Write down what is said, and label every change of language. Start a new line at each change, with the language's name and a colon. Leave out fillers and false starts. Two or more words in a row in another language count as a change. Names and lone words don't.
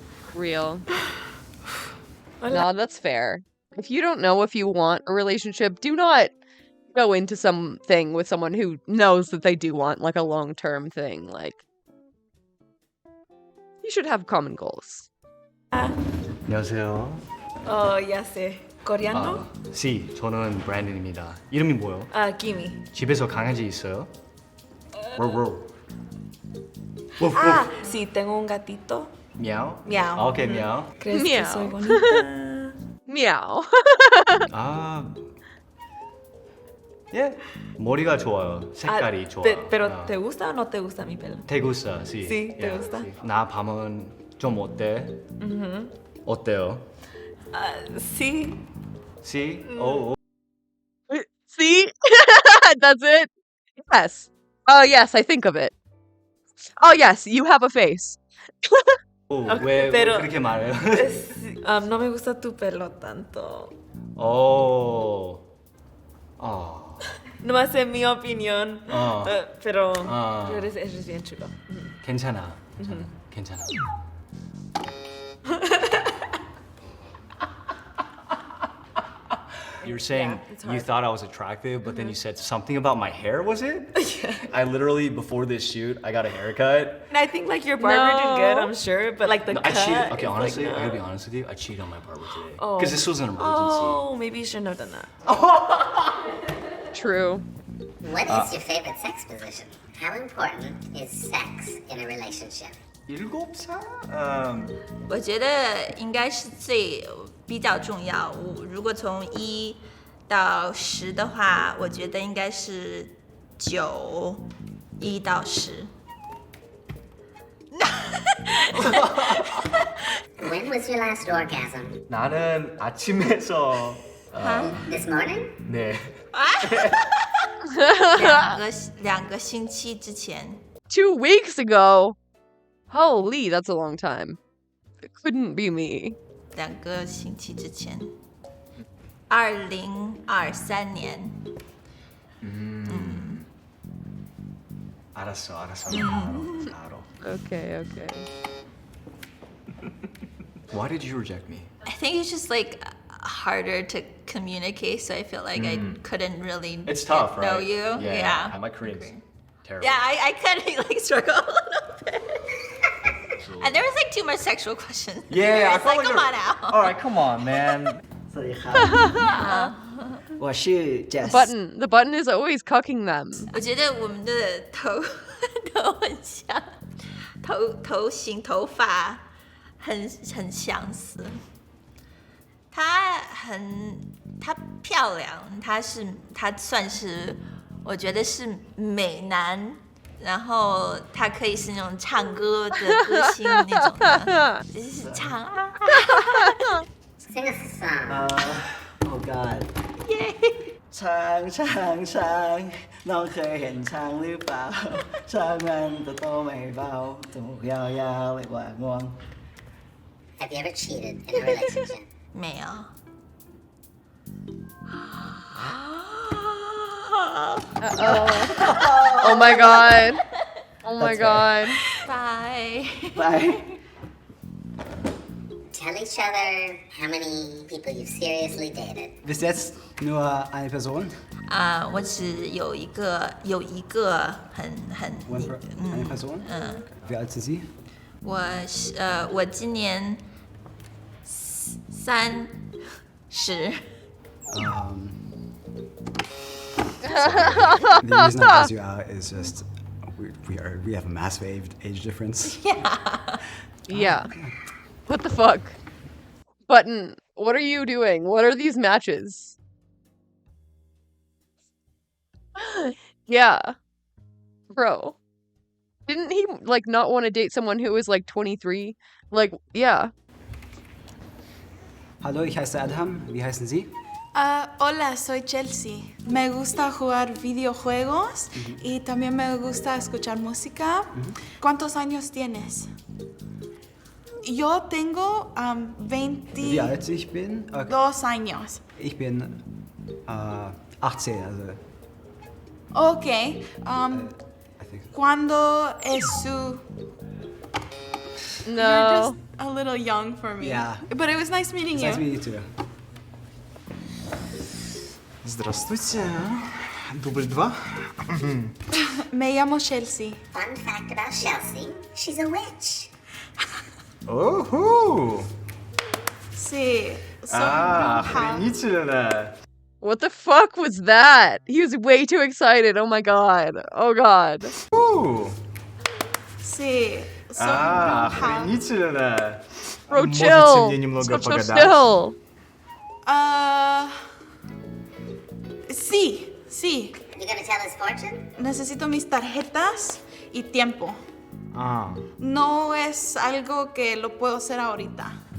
English: Real. No, that's fair. If you don't know if you want a relationship, do not go into something with someone who knows that they do want like a long-term thing. Like, you should have common goals.
Korean: 안녕하세요.
Spanish: Ya sé. ¿Coreano?
Korean: 시, 저는 브랜든입니다. 이름이 뭐예요? Kimi. 집에서 강아지 있어요? 워.
Spanish: Ah, sí, tengo un gatito.
Korean: 미야오?
Spanish: Miau.
Korean: 아, 오케이, 미야오.
Spanish: ¿Crees Miau. que soy bonita? Meow.
Korean: 아, 예. 머리가 좋아요. 색깔이 좋아.
Spanish: Pero ¿te gusta o no te gusta mi pelo? ¿Te gusta? Sí. Sí, ¿te gusta? sí.
Korean: 나 밤은 좀 어때? 어때요?
Spanish: Sí. Sí?
Korean: 오.
English: See? That's it? Yes. Oh, yes, I think of it. Oh, yes, you have a face.
Korean: 왜
Spanish: pero-
Korean: 그렇게 말해요?
Spanish: No me gusta tu pelo tanto.
Korean: 오.
Spanish: Nomás en mi opinión. Pero Ah. eres bien chulo.
Korean: 괜찮아. 괜찮아.
English: You're saying it's you hard. thought I was attractive, but then you said something about my hair, was it? I literally, before this shoot, I got a haircut. And I think like your barber did good, I'm sure, but like the No, cut. I cheated. Okay, is, honestly, like, I gotta be no. honest with you. I cheated on my barber today. Oh. Because this was an emergency. Oh, maybe you shouldn't have done that. True. What is your favorite sex position? How important is sex in a relationship?
Korean: 7살?
Chinese: 我觉得应该是比较重要。如果从1到10的话，我觉得应该是9， 1到10。
English: When was your last orgasm?
Korean: 나는 아침에서
English: This morning?
Korean: 네.
Chinese: 2 个星期之前。
English: 2 weeks ago? Holy, that's a long time. It couldn't be me.
Chinese: 2 个星期之前，2023年。
Korean: 알았어. 알아.
English: Okay. Why did you reject me? I think it's just like harder to communicate, so I feel like I couldn't really It's tough, get to know right? you. Yeah. My Korean's terrible. Yeah, I kind of like struggle a little bit. And there was like too much sexual questions. Yeah, I It's felt like, like come on now. All right, come on, man.
Chinese: 我是 Jess。
English: The button is always cucking them.
Chinese: 我觉得我们的头很像，头型、头发很相似。她漂亮，她算是我觉得是美男，然后她可以是那种唱歌的歌星那种的，就是唱
English: Sing a song. Oh God.
Thai: ช้างช้างช้างน้องเคยเห็นช้างหรือเปล่าช้างมันตัวโตไม่เบาจมูกยาวๆเลยกว่างวง
English: Have you ever cheated in a relationship?
Chinese: 没有。
English: Oh my god. Oh my god. Bye. Bye. Tell each other how many people you've seriously dated.
German: Bis jetzt nur eine Person.
Chinese: 我只有一个很
German: Eine Person. Wie alt sind Sie?
Chinese: 我今年30。
English: The reason I asked you out is just we have a massive age difference. Yeah. What the fuck? Button, what are you doing? What are these matches? Yeah. Bro. Didn't he, like, not want to date someone who was, like, 23? Like, yeah.
German: Hallo, ich heiße Adham. Wie heißen Sie?
Spanish: Hola, soy Chelsea. Me gusta jugar videojuegos y también me gusta escuchar música. ¿Cuántos años tienes? Yo tengo 20.
German: Wie alt ich bin?
Spanish: 2 años.
German: Ich bin 18, also.
Spanish: Okay. ¿Cuándo es su... No.
English: You're just a little young for me. Yeah. But it was nice meeting It's you. nice meeting you too.
Russian: Здравствуйте. Дубль 2.
Spanish: Me llamo Chelsea.
English: Fun fact about Chelsea, she's a witch.
Russian: Оху!
Spanish: Sí. Soy bruja.
Russian: Охренительно!
English: What the fuck was that? He was way too excited. Oh my god. Oh god.
Spanish: Sí. Soy bruja.
Russian: Охренительно!
English: Bro,
Russian: Можете
English: chill.
Russian: мне немного
English: So
Russian: погадать?
English: still.
Spanish: Sí, sí.
English: You gonna tell his fortune?
Spanish: Necesito mis tarjetas y tiempo.
Russian: А,
Spanish: No es algo que lo puedo hacer ahorita.